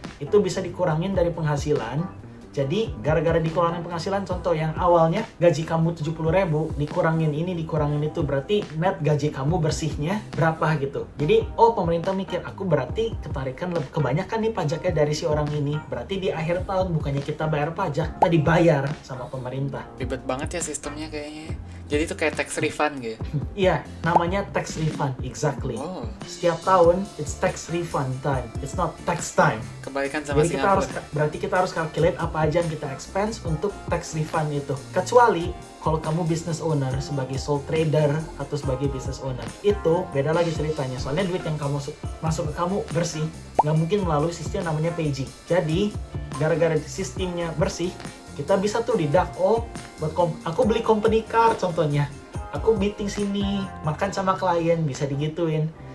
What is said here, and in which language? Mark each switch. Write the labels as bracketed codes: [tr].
[id] Itu bisa dikurangin dari penghasilan. Jadi gara-gara dikurangin penghasilan, contoh yang awalnya gaji kamu 70.000, dikurangin ini, dikurangin itu, berarti net gaji kamu bersihnya berapa gitu. Jadi oh pemerintah mikir, aku berarti ketarikan kebanyakan nih pajaknya dari si orang ini. Berarti di akhir tahun bukannya kita bayar pajak, kita dibayar sama pemerintah. Ribet banget ya sistemnya kayaknya. Jadi itu kayak tax refund gitu. Iya, namanya tax refund, exactly. Oh, Setiap tahun [en] it's tax refund time, it's not tax time. [id] kebalikan sama Jadi kita Singapura. kita harus calculate apa aja yang kita expense untuk tax refund itu. Kecuali kalau kamu business owner sebagai sole trader atau sebagai business owner, itu beda lagi ceritanya. Soalnya duit yang kamu masuk ke kamu bersih, nggak mungkin melalui sistem namanya PAYG. Jadi gara-gara sistemnya bersih, kita bisa tuh deduct, oh buat aku beli company car contohnya, aku meeting sini, makan sama klien, bisa digituin.